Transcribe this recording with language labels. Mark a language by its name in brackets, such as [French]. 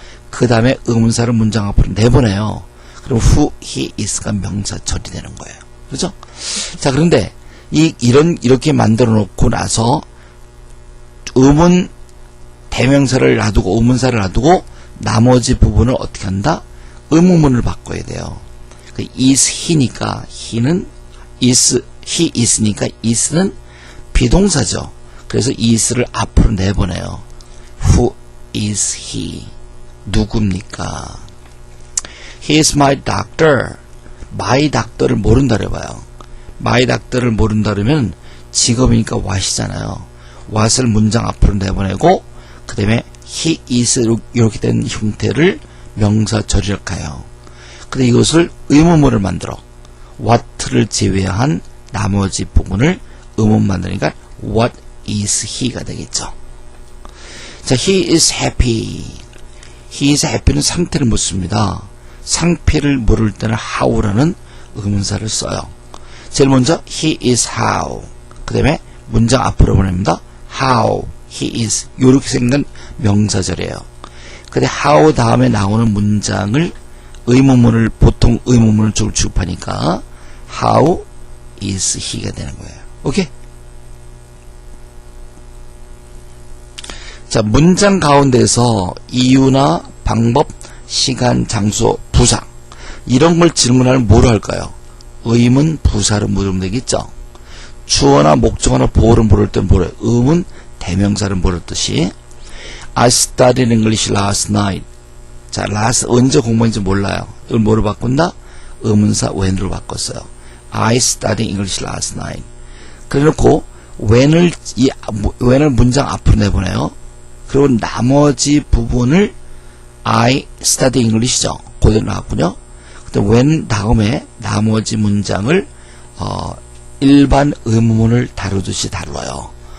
[Korean] 그 다음에 의문사를 문장 앞으로 내보내요. 그럼 who, he, is가 명사절이 되는 거예요. 그죠? 자, 그런데 이렇게 만들어 놓고 나서 의문 대명사를 놔두고 의문사를 놔두고 나머지 부분을 어떻게 한다? 의문문을 바꿔야 돼요. 그 is he니까 he는 is, he is니까 is는 비동사죠. 그래서 is를 앞으로 내보내요. [English] Who is he? [Korean] 누굽니까? [English] He is my doctor. [Korean] my doctor를 모른다 그래봐요. my doctor를 모른다 그러면 직업이니까 what이잖아요. what을 문장 앞으로 내보내고 그 다음에 [English] he is [Korean] 이렇게 된 형태를 명사절이라고 해요. 근데 이것을 의문문을 만들어 what를 제외한 나머지 부분을 의문 만드니까 [English] what is he [Korean] 가 되겠죠. 자, he is happy. he is happy는 상태를 묻습니다. 상태를 물을 때는 how라는 의문사를 써요. [English] 제일 먼저 he is how. [Korean] 그 다음에 문장 앞으로 보냅니다. [English] how he is. [Korean] 이렇게 생긴 명사절이에요. 근데 how 다음에 나오는 문장을 의문문을 보통 의문문을 좀 취급하니까 [English] how is he [Korean] 가 되는 거예요. 오케이? 자, 문장 가운데서 이유나 방법, 시간, 장소, 부사 이런 걸 질문하면 뭐로 할까요? 의문, 부사로 물으면 되겠죠. 주어나 목적어나 보어를 물을 때 뭐래? 의문, 대명사를 물었듯이 [English] I studied English last night. [Korean] 자, last 언제 공부했는지 몰라요. 이걸 뭐로 바꾼다? 의문사 when으로 바꿨어요. [English] I studied English last night. [Korean] 그래놓고 when을 문장 앞으로 내보내요. 그리고 나머지 부분을 [English] I study English [Korean] 죠. 그대로 나왔군요. 근데 when 다음에 나머지 문장을 일반 의문문을 다루듯이 다뤄요.